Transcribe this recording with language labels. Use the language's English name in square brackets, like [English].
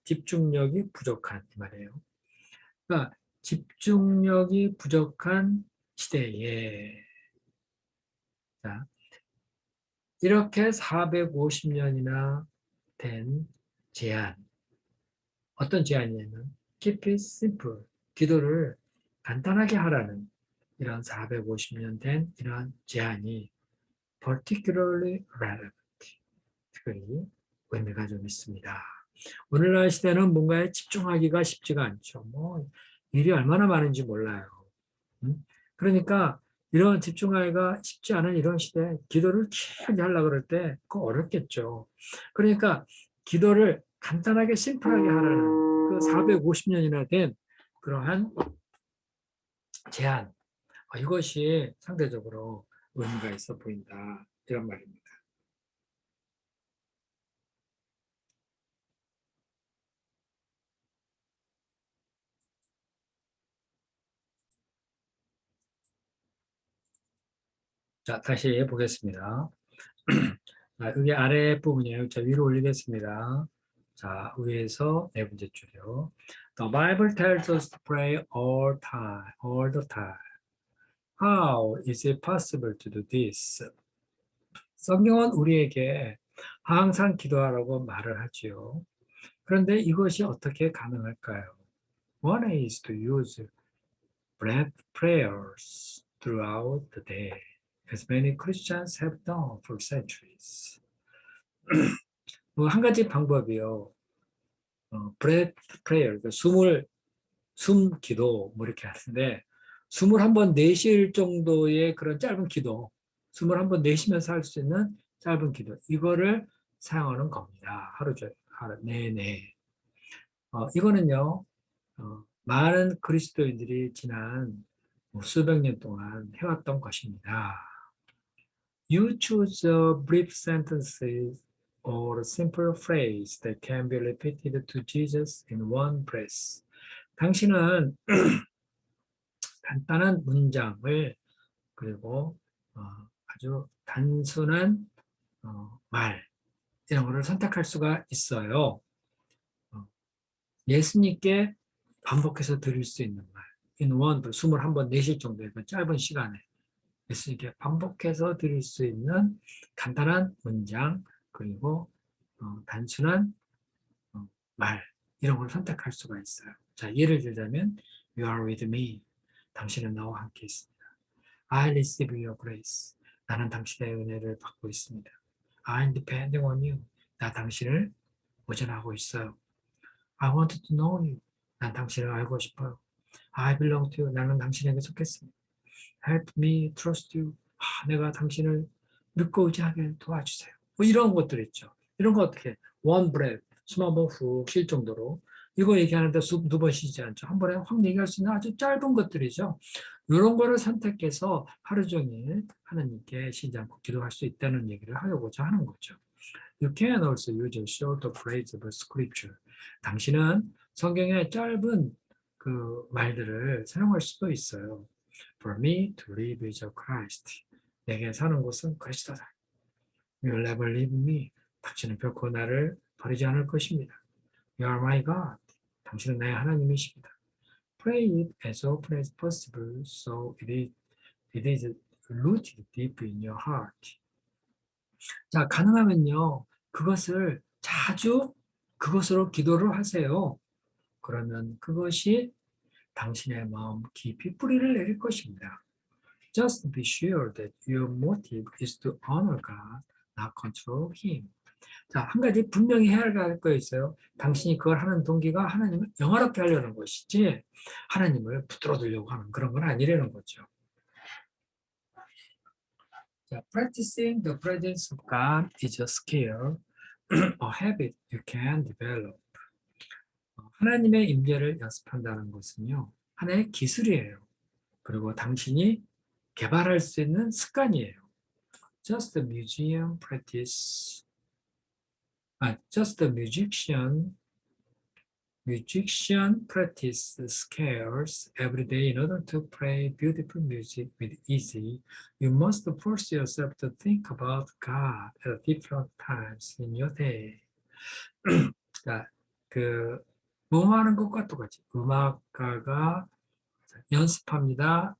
[Korean] 집중력이 부족한 이 말이에요. 그러니까 집중력이 부족한 시대에 자, 이렇게 450년이나 된 제안. 어떤 제안이냐면 [English] keep it simple. [Korean] 기도를 간단하게 하라는 이런 450년 된 이러한 제안이 [English] particularly relevant. [Korean] 특별히 의미가 좀 있습니다. 오늘날 시대는 뭔가에 집중하기가 쉽지가 않죠. 일이 얼마나 많은지 몰라요. 그러니까 이런 집중하기가 쉽지 않은 이런 시대에 기도를 길게 하려고 그럴 때 그거 어렵겠죠. 그러니까 기도를 간단하게 심플하게 하라는 그 450년이나 된 그러한 제안. 이것이 상대적으로 의미가 있어 보인다. 이런 말입니다. 자, 다시 보겠습니다. 여기 아래 부분이에요. 자, 위로 올리겠습니다. 자, 위에서 네 번째 줄이요. [English] The Bible tells us to pray all the time. How is it possible to do this? [Korean] 성경은 우리에게 항상 기도하라고 말을 하지요. 그런데 이것이 어떻게 가능할까요? [English] One is to use breath prayers throughout the day, as many Christians have done for centuries. [Korean] 한 가지 방법이요. breath prayer, 그러니까 숨 기도 이렇게 하는데 숨을 한번 내쉴 정도의 그런 짧은 기도, 숨을 한번 내쉬면서 할 수 있는 짧은 기도, 이거를 사용하는 겁니다. 하루 내내. 이거는요, 많은 그리스도인들이 지난 수백 년 동안 해왔던 것입니다. [English] You choose a brief sentences or a simple phrase that can be repeated to Jesus in one breath. [Korean] 당신은 간단한 문장을 그리고 아주 단순한 말 이런 거를 선택할 수가 있어요. 예수님께 반복해서 드릴 수 있는 말. [English] In one, [Korean] 숨을 한번 내쉴 정도의 그 짧은 시간에 예수님께 반복해서 드릴 수 있는 간단한 문장 그리고 단순한 말 이런 걸 선택할 수가 있어요. 자, 예를 들자면 [English] You are with me. [Korean] 당신은 나와 함께 있습니다. [English] I receive your grace. [Korean] 나는 당신의 은혜를 받고 있습니다. [English] I'm depending on you. [Korean] 나 당신을 의존하고 있어요. [English] I want to know you. [Korean] 난 당신을 알고 싶어요. [English] I belong to you. [Korean] 나는 당신에게 속했습니다. [English] Help me trust you. [Korean] 내가 당신을 믿고 의지하게 도와주세요. 이런 것들 있죠. 이런 거 어떻게 [English] one breath, [Korean] 숨 한번 훅 쉴 정도로 이거 얘기하는데 숨 두 번 쉬지 않죠. 한 번에 확 얘기할 수 있는 아주 짧은 것들이죠. 이런 거를 선택해서 하루 종일 하나님께 쉬지 않고 기도할 수 있다는 얘기를 하려고자 하는 거죠. [English] You can also use a short phrase of scripture. [Korean] 당신은 성경의 짧은 그 말들을 사용할 수도 있어요. [English] For me to live is a Christ. [Korean] 내게 사는 것은 그리스도다. [English] You will never leave me. [Korean] 당신은 결코 나를 버리지 않을 것입니다. [English] You are my God. [Korean] 당신은 나의 하나님이십니다. [English] Pray it as often as possible so it is rooted deep in your heart. [Korean] 자, 가능하면요. 그것을 자주 그것으로 기도를 하세요. 그러면 그것이 당신의 마음 깊이 뿌리를 내릴 것입니다. [English] Just be sure that your motive is to honor God, not control Him. [Korean] 자, 한 가지 분명히 해야 할 거 있어요. 당신이 그걸 하는 동기가 하나님을 영화롭게 하려는 것이지 하나님을 붙들어두려고 하는 그런 건 아니라는 거죠. [English] 자, practicing the presence of God is a skill, a habit you can develop. [Korean] 하나님의 임재를 연습한다는 것은요, 하나의 기술이에요. 그리고 당신이 개발할 수 있는 습관이에요. [English] Just a museum practice. Just a musician musician practice scales every day in order to play beautiful music with easy. You must force yourself to think about God at different times in your day. [Korean] 그러니까 그 뭐하는 것과 똑같이 음악가가 연습합니다.